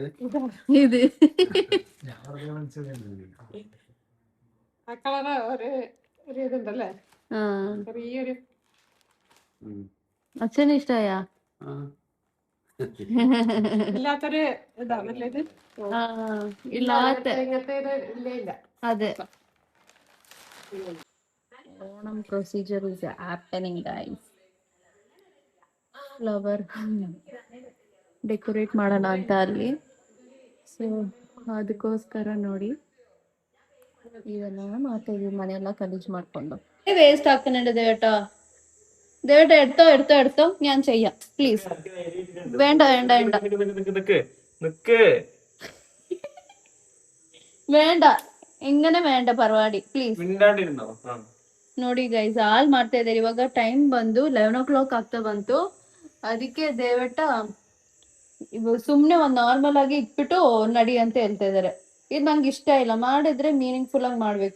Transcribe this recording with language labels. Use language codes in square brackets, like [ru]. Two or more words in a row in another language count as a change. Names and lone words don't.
[ml] ഇത് ആ അച്ഛന് ഇഷ്ടായ? ഇല്ലാത്തൊരു ഇതാണല്ലേ ഇത്. ഇല്ലാത്ത ഇങ്ങനത്തെ ഇല്ല. [en] അതെ. Onam procedure is happening guys. [kn] ಫ್ಲವರ್ ಡೆಕೋರೇಟ್ ಮಾಡೋಣ ಅಂತ ಅಲ್ಲಿ. ಸೊ ಅದಕ್ಕೋಸ್ಕರ ನೋಡಿ ಇದೆಲ್ಲ ಮಾಡ್ತಾ ಇದೀವಿ, ಮನೆಯೆಲ್ಲ ಗಲೀಜ್ ಮಾಡ್ಕೊಂಡು. [ml] വേസ്റ്റ് ആക്കുന്നുണ്ട് ദേവേട്ട. ദേവേട്ട എടുത്തോ എടുത്തോ എടുത്തോ, ഞാൻ ചെയ്യാം പ്ലീസ്. വേണ്ട വേണ്ട വേണ്ട വേണ്ട, ಇങ്ങനെ വേണ്ട ಪರವಾಡಿ ಪ್ಲೀಸ್. [kn] ನೋಡಿ ಗೈಸ್, ಹಾಲ್ ಮಾಡ್ತಾ ಇದ್ದಾರೆ. ಇವಾಗ ಟೈಮ್ ಬಂದು 11 o'clock ಆಗ್ತಾ ಬಂತು. ಅದಕ್ಕೆ ದೇವಟ್ಟ ಸುಮ್ನೆ ಒಂದ್ ನಾರ್ಮಲ್ ಆಗಿ ಇಟ್ಬಿಟ್ಟು ನಡಿ ಅಂತ ಹೇಳ್ತಾ ಇದಾರೆ. ಇದು ನಂಗೆ ಇಷ್ಟ ಇಲ್ಲ. ಮಾಡಿದ್ರೆ ಮೀನಿಂಗ್ಫುಲ್ ಆಗಿ ಮಾಡ್ಬೇಕು.